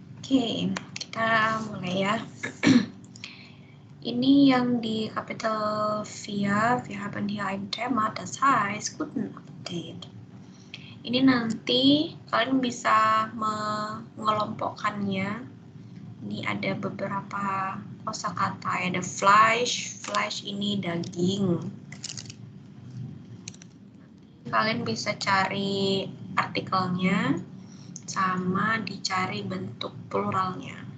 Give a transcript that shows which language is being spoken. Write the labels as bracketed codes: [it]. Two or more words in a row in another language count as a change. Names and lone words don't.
[id] Oke, kita mulai ya. Ini yang di capital [de] wir haben hier ein Thema, das heißt guten Appetit. [id] Ini nanti kalian bisa mengelompokkannya. Ini ada beberapa kosakata, ada Fleisch ini daging. Kalian bisa cari artikelnya sama dicari bentuk pluralnya.